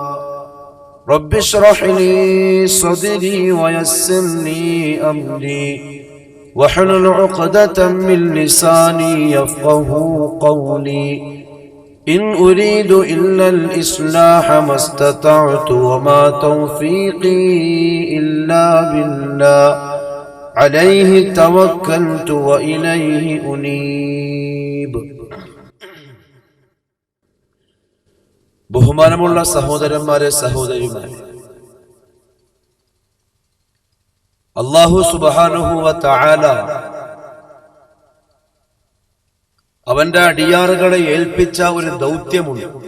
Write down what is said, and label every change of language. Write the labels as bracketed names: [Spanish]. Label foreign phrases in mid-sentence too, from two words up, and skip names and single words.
[Arabic] رب اشرح لي صدري ويسر لي أمري واحلل عقدة من لساني يفقه قولي. إن أريد إلا الإصلاح ما استطعت وما توفيقي إلا بالله عليه توكلت وإليه أنيب. [Malayalam] ബഹുമാനമുള്ള സഹോദരന്മാരെ സഹോദരിമാരെ, [Arabic] الله سبحانه وتعالى [Malayalam] അവന്റെ അടിയാറുകളെ ഏൽപ്പിച്ച ഒരു ദൗത്യമുണ്ട്.